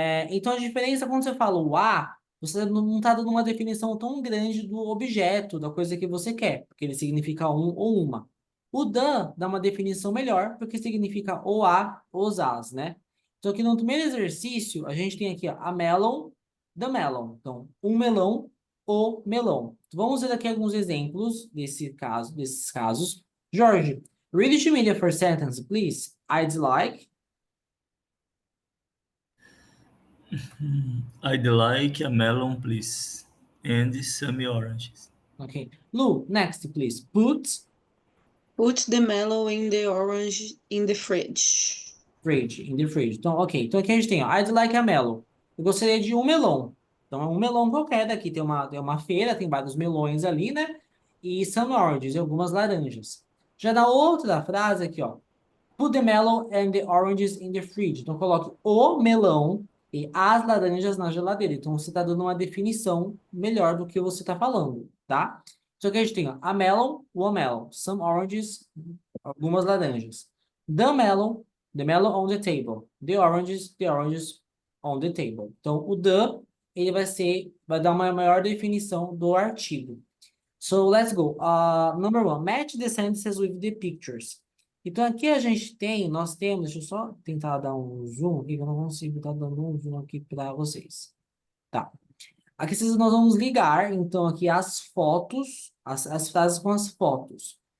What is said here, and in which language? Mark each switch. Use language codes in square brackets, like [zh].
[pt] Então, a diferença quando você fala o a, você não está dando uma definição tão grande do objeto, da coisa que você quer, porque ele significa um ou uma. O the dá uma definição melhor, porque significa o a, os as, né? Então, aqui no primeiro exercício, a gente tem aqui ó, [en] a melon, the melon. [pt] Então, um melão, o melão. Então, vamos ver aqui alguns exemplos desses casos. [en] Jorge, read it to me the first sentence, please. I'd like. I'd like a melon, please, and some oranges. Okay. Lu, next, please. Put the melon in the orange in the fridge. Fridge, in the fridge. [pt] Então, ok. Então aqui a gente tem, ó, [en] I'd like a melon. [pt] Eu gostaria de um melão. Então, é um melão qualquer daqui. Tem uma feira, tem vários melões ali, né? E [en] some oranges, [pt] e algumas laranjas. Já na outra frase aqui, ó. [en] Put the melon and the oranges in the fridge. [pt] Então, coloque o melão e as laranjas na geladeira. Então, você está dando uma definição melhor do que você está falando, tá? Então, aqui a gente tem ó, [en] a melon, [pt] o melon. [en] Some oranges, [pt] algumas laranjas. [en] The melon on the table. The oranges on the table. [pt] Então, o the, ele vai dar uma maior definição do artigo. [en] So, let's go. Number one, match the sentences with the pictures. [pt] Então, aqui nós temos, deixa eu só tentar dar um zoom aqui, que eu não consigo estar dando um zoom aqui para vocês. Tá. Aqui nós vamos ligar, então, aqui as fotos, as frases com as fotos.